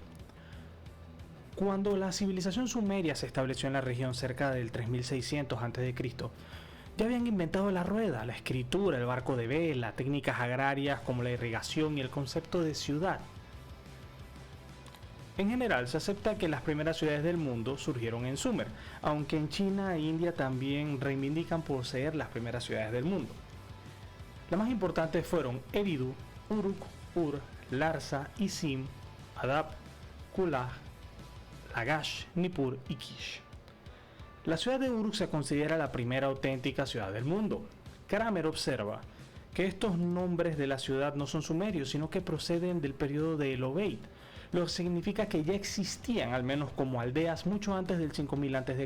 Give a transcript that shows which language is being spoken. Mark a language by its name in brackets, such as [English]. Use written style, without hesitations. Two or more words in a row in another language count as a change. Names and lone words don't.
[Spanish] Cuando la civilización sumeria se estableció en la región cerca del 3600 a.C., ya habían inventado la rueda, la escritura, el barco de vela, técnicas agrarias como la irrigación y el concepto de ciudad. En general, se acepta que las primeras ciudades del mundo surgieron en Sumer, aunque en China e India también reivindican poseer las primeras ciudades del mundo. Las más importantes fueron Eridu, Uruk, Ur, Larsa, Isim, Adab, Kulah, Lagash, Nippur y Kish. La ciudad de Uruk se considera la primera auténtica ciudad del mundo. Kramer observa que estos nombres de la ciudad no son sumerios, sino que proceden del periodo de Elobeid, lo que significa que ya existían al menos como aldeas mucho antes del 5000 a.C.